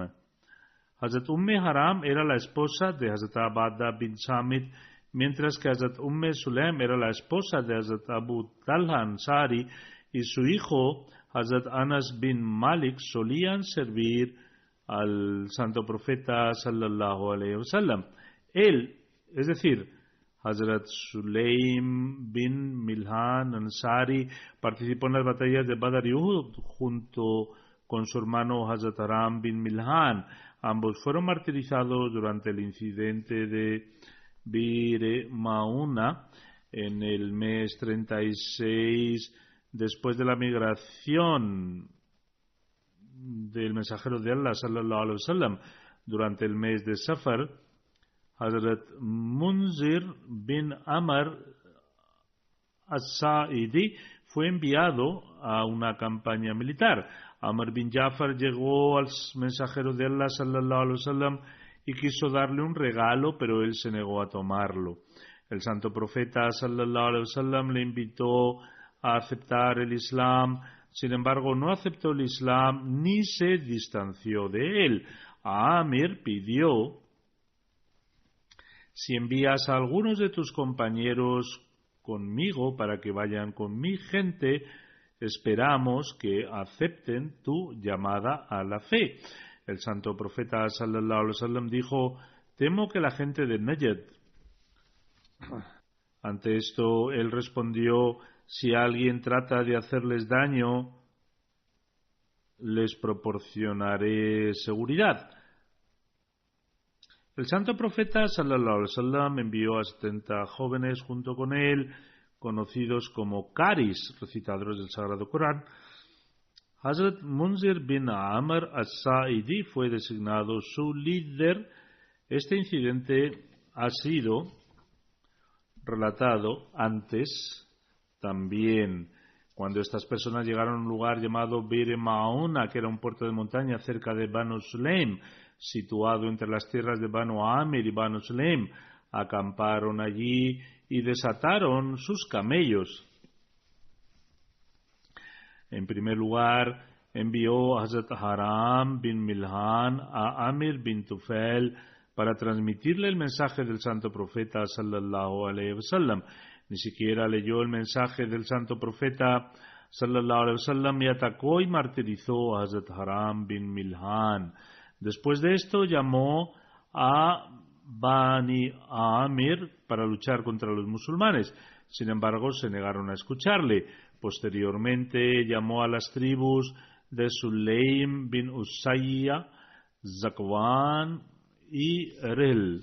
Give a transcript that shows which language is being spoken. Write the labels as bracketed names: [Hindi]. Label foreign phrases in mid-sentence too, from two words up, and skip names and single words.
[Spanish] Hazrat Haram era la esposa de Hazrat Abada bin Samit, mientras que Hazrat Sulaim era la esposa de Hazrat Abu Talha Ansari, y su hijo Hazrat Anas bin Malik solían servir al santo profeta [Arabic] صلى الله عليه وسلم. [Spanish] Él, es decir, Hazrat Sulaim bin Milhan Ansari, participó en las batallas de Badr y Uhud junto con su hermano Hazrat Haram bin Milhan. Ambos fueron martirizados durante el incidente de Bir Mauna en el mes 36 después de la migración del mensajero de Allah [Arabic] صلى الله عليه وسلم. [Spanish] Durante el mes de Safar, Hazrat Munzir bin Amr as-Sa'idi fue enviado a una campaña militar. Amr bin Jafar llegó al mensajero de Allah [Arabic] صلى الله عليه وسلم [Spanish] y quiso darle un regalo, pero él se negó a tomarlo. El santo profeta [Arabic] صلى الله عليه وسلم [Spanish] le invitó a aceptar el Islam. Sin embargo, no aceptó el Islam ni se distanció de él. Amir pidió: si envías a algunos de tus compañeros conmigo para que vayan con mi gente, esperamos que acepten tu llamada a la fe. El santo profeta [Arabic] صلى الله عليه وسلم [Spanish] dijo: temo que la gente de Najd. Ante esto él respondió: si alguien trata de hacerles daño, les proporcionaré seguridad. El santo profeta [Arabic] صلى الله عليه وسلم [Spanish] envió a 70 jóvenes junto con él, conocidos como Qaris, recitadores del Sagrado Corán. Hazrat Munzir bin Amr as-Sa'idi fue designado su líder. Este incidente ha sido relatado antes también, cuando estas personas llegaron a un lugar llamado Bir Mauna, que era un puerto de montaña cerca de Banu Sulaim, situado entre las tierras de Banu Amir y Banu Sulaim. Acamparon allí y desataron sus camellos. En primer lugar, envió a Hazrat Haram bin Milhan a Amir bin Tufail para transmitirle el mensaje del santo profeta [Arabic] صلى الله عليه وسلم. [Spanish] Ni siquiera leyó el mensaje del santo profeta [Arabic] صلى الله عليه وسلم [Spanish] y atacó y martirizó a Hazrat Haram bin Milhan. Después de esto llamó a Bani Amir para luchar contra los musulmanes. Sin embargo, se negaron a escucharle. Posteriormente llamó a las tribus de Sulaim bin Usayya, Zakwan y Rel.